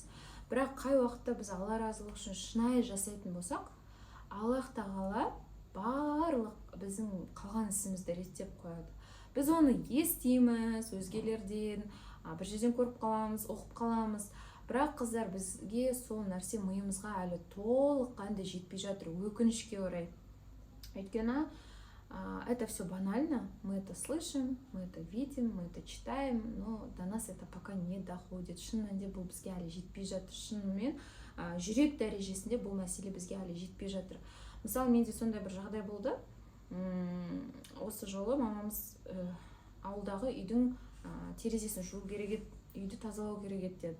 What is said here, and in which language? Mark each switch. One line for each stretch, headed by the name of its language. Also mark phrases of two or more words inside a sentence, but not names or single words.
Kazakh: Бірақ қай уақытта біз Алла разылығы үшін шынайы жасайтын болсақ, Аллах тағала барлық біздің қалған ісімізді реттеп қояды. Біз оны естиміз өзгелерден, бір жерден көріп қаламыз, оқып қаламыз. Бірақ қыздар, бізге сол нәрсе миымызға әлі толыққанды жетпей жатыр, өкінішке орай.
Russian: Өйткені это все банально, мы это слышим, мы это видим, мы это читаем, но до нас это пока не доходит.
Kazakh: Шын мәнінде бұл бізге әлі жетпей жатыр. Шынымен жүрек дәрежесінде бұл мәселе бізге әлі жетпей жатыр. Мысалы, менде сондай бір жағдай болды. Осы жолы мамамыз ауылдағы үйдің терезесін жуу керек еді, үйді тазалау керек еді деді.